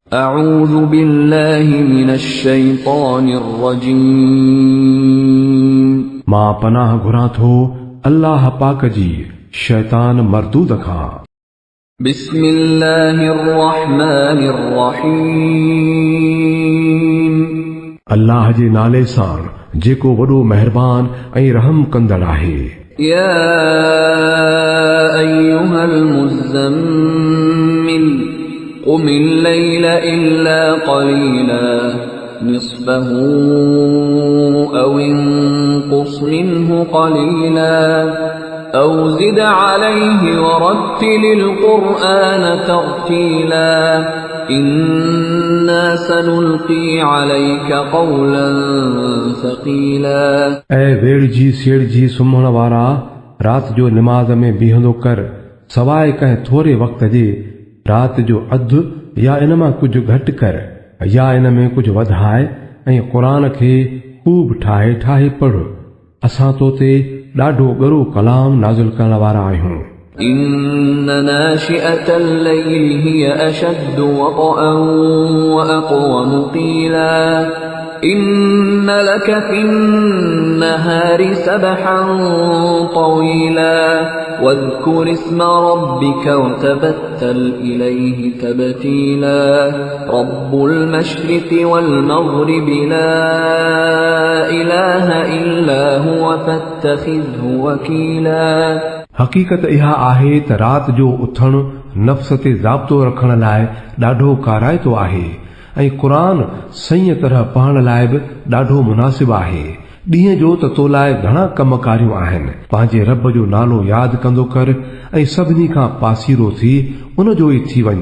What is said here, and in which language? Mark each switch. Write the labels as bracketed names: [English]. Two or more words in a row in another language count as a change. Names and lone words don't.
[Arabic] أعوذ بالله من الشيطان الرجيم [Sindhi] मां पनाह घुरां थो अल्लाह पाक जी शैतान मरदूद खां। [Arabic] بسم الله الرحمن الرحيم [Sindhi] अल्लाह जे नाले सां जेको वॾो मेहरबान ऐं रहम कंदड़ आहे। [Arabic] يا أيها المزمل قم الليل إلا قليلا نصفه أو انقص منه قليلا أو زد عليه ورتل القرآن ترتيلا إنا سنلقي عليك قولا ثقيلا [Sindhi] ऐं वेड़जी सेड़जी सुम्हण वारा रात जो निमाज़ में बीहंदो कर सवाइ कंहिं थोरे वक़्त जे राति जो अधु या इन मां कुझु घटि कर या इन में कुझु वधाए ऐं क़ुरान खे खूब ठाहे ठाहे पढ़। असां तो ते ॾाढो ॻरो कलाम नाज़िल करण वारा आहियूं। [Arabic] إن ناشئة الليل هي أشد وطئا وأقوم قيلا إن لك في النهار سبحا طويلا واذكر اسم ربك وتبتل إليه تبتيلا رب المشرق والمغرب لا إله إلا هو فاتخذه وكيلا [Sindhi] हक़ीक़त इहा आहे त राति जो उथण नफ़्स ते ज़ाब्तो रखण लाइ ॾाढो काराइतो आहे ऐं क़ुरान सही तरह पढ़ण लाइ बि ॾाढो मुनासिब आहे। ॾींहं जो त तो लाइ घणा कम कारियूं आहिनि। पंहिंजे रब जो नालो यादि कंदो कर ऐं सभिनी खां पासीरो थी उन जो ई थी वञ।